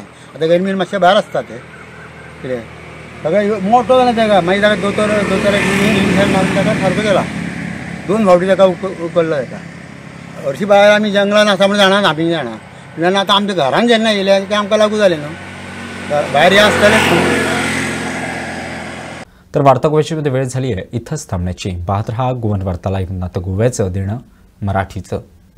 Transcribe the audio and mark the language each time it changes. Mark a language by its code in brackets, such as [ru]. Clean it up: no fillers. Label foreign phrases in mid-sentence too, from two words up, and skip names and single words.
[kok] आतां गरमीन मातशे भायर आसता ते. कितें सगळें मोठो जाला तेका. मागीर ताका दोतोराक इंजेक्शन मारून ताका सारको केला. 2 फावटी ताका उखल्लो तेका. हरशीं भायर आमी जंगलान आसा म्हण जाणा, आमी जाणा. जेन्ना आतां आमच्या घरान जेन्ना येयले ते आमकां लागू जालें न्हू. भायर हे आसतालेच. [mr] तर वार्ता गोव्याची वेळ झाली आहे इथंच थांबण्याची. पाहत रहा गोवन वार्ता लाईव्ह. आता गोव्याचं देणं मराठीचं.